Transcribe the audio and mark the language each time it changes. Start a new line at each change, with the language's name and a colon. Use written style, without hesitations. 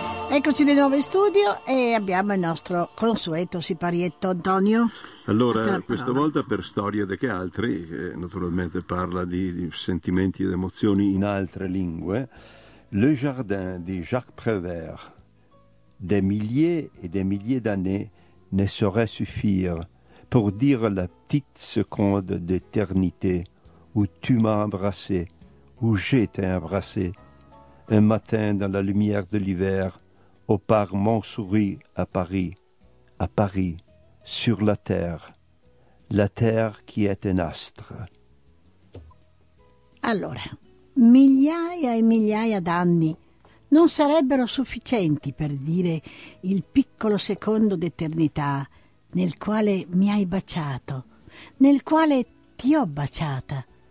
Italian: Eccoci di nuovo in studio e abbiamo il nostro consueto siparietto Antonio. Allora, questa volta per storie di che altri, che naturalmente parla di sentimenti ed emozioni in altre lingue, Le Jardin di Jacques Prévert.
French: Des milliers et des milliers d'années ne sauraient suffire pour dire la petite seconde d'éternité où tu m'as embrassé, où j'étais embrassé, un matin dans la lumière de l'hiver, au parc Montsouris à Paris, sur la terre qui est un astre.
Italian: Allora, migliaia e migliaia d'anni non sarebbero sufficienti per dire il piccolo secondo d'eternità nel quale mi hai baciato, nel quale ti ho baciata.